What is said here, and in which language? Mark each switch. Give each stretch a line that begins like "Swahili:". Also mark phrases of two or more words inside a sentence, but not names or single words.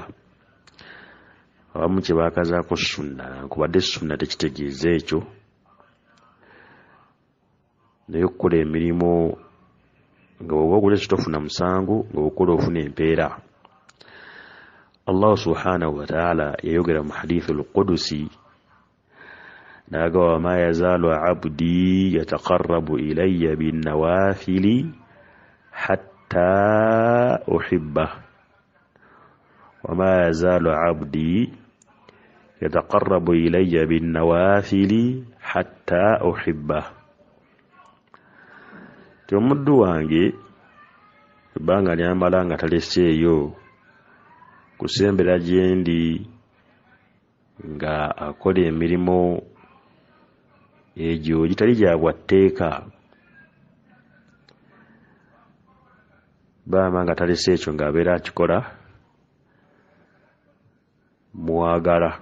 Ganda: Abamu kye baakazaako sunna, nkubadde sunna tekitegeeza ekyo, naye okukola emirimu nga bw'oba okola ekitofuna musango nga okola ofuna empeera. Allah
Arabic: سبحانه وتعالى
Ganda: yayogera mu hadithi al-Qudusi naga
Arabic: وما يزال عبدي يتقرب إلي بالنوافل حتى أحبه, وما يزال عبدي يتقرب إلي بالنوافل حتى أحبه.
Ganda: Omuddu wange ebbanga lyamala nga taleseeyo kusembera gyendi nga akola emirimu egyo gitali gya bwatteeka, bama nga talese ekyo ng'abeera akikola mwagala.